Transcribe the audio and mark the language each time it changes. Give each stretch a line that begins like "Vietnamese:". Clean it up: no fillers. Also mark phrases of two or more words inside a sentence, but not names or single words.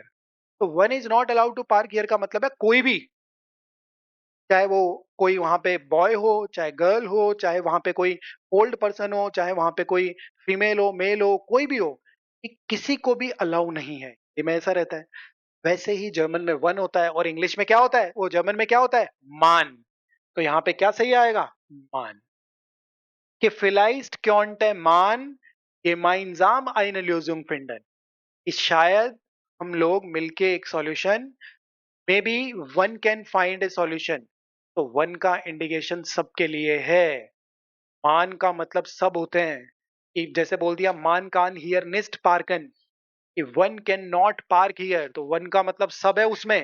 Hindi: तो
English: one is not allowed to park here
Hindi: का मतलब है कोई भी, चाहे वो कोई वहां पे बॉय हो, चाहे गर्ल हो, चाहे वहां पे कोई
English: old person
Hindi: हो, चाहे वहां पे कोई फीमेल हो, मेल हो, कोई भी हो, कि किसी को भी अलाउ नहीं है। ये में ऐसा रहता है। वैसे ही जर्मन में वन होता है, और इंग्लिश में क्या होता है? वो जर्मन में क्या होता है? मान। तो यहाँ पे क्या सही आएगा? मान।
German: कि vielleicht könnte man gemeinsam eine Lösung finden।
Hindi: कि शायद हम लोग मिलके एक सॉल्यूशन,
English: may be one can find a solution.
Hindi: तो वन का इंडिकेशन सबके लिए है। मान का मतलब सब होते हैं, कि जैसे बोल दिया
German: man kann hier nicht parken,
Hindi: कि
English: one can not park here,
Hindi: तो वन का मतलब सब है उसमें।